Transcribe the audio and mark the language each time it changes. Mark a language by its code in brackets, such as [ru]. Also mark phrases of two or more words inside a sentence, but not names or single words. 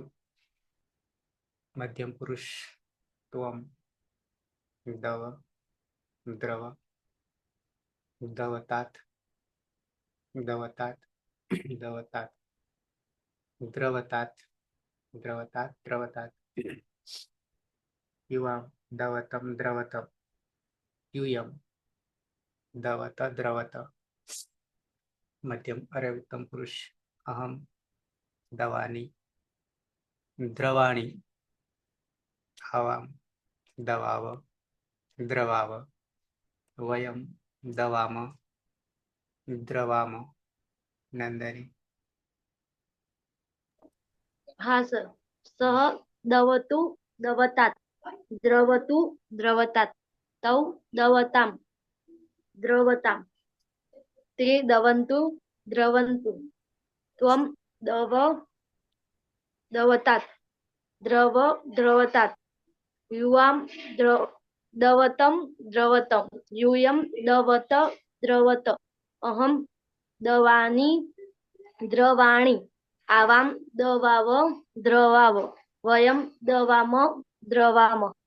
[sa] મધ્યમ પુરુષ ત્વમ દવ દ્રવ દવતાત દવતાત દવતાત દ્રવતાત द्रवतात द्रवतात युवां दवतं द्रवतं यूयं दवत द्रवत मध्यम अरे उत्तम पुरुष अहम दवानी द्रवाणी आवाम दवाव द्रवाव वयम दवाम द्रवाम नंदनी [gu] હા સર. [sa] સહ દવતુ દવતાत् દ્રવતુ દ્રવતાत् તૌ દવતામ દ્રવતામ તે દવંતુ દ્રવંતુ ત્વમ દવ દવતાत् દ્રવ દ્રવતાत् યુવામ દવતમ દ્રવતમ यूयं દવત દ્રવત અહમ દવાની દ્રવાણી આવામ દવાવ દ્રવાવ વયમ દવામ દ્રવામ.